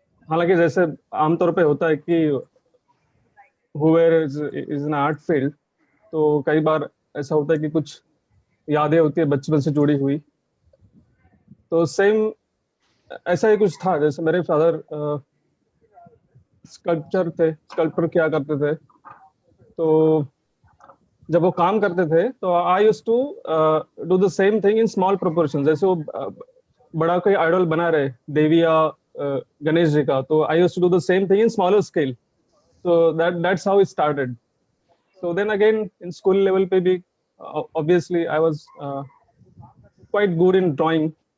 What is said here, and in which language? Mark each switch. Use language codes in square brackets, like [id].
[hi] हालांकि जैसे आमतौर पे होता है कि [en] whoever is in [hi] art field, तो कई बार ऐसा होता है कि कुछ यादें होती है बचपन से जुड़ी हुई. तो सेम ऐसा ही कुछ था. जैसे मेरे फादर स्कल्पचर किया करते थे. तो जब वो काम करते थे तो [en] I used to do the same thing in small proportion. [hi] जैसे वो बड़ा कोई आइडल बना रहे देवी या गणेश जी का, तो [en] I used to do the same thing in smaller scale. So that's how it started. So then again in school level [hi] पे भी [en] obviously I was quite good in drawing.